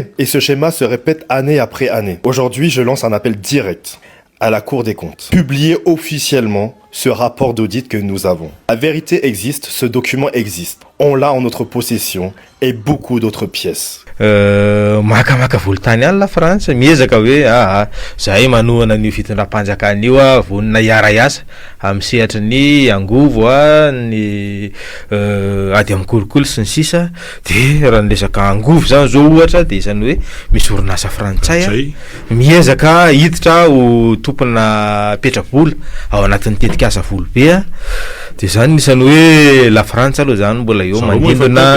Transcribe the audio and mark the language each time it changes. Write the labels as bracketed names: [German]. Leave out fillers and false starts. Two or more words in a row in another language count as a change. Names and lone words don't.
[French] Et ce schéma se répète année après année. Aujourd'hui, je lance un appel direct à la Cour des comptes. Publiez officiellement ce rapport d'audit que nous avons. La vérité existe, ce document existe. On l'a en notre possession et beaucoup d'autres pièces. [Malagasy] Makamaka volotany any la France miezaka hoe zahay manohana ny fitondram-panjakana io vonina hiara iasa amin'ny sehatra ny angovo ny ady amin'ny kolokolo sy ny sisa de raha ny resaka angovo zany zao ohatra de izany hoe misy orinasa frantsay miezaka hiditra ho tompona petrabola ao anatin'ny tetika asa volo be de zany nisany hoe la France aloha zany mbola eo mandindona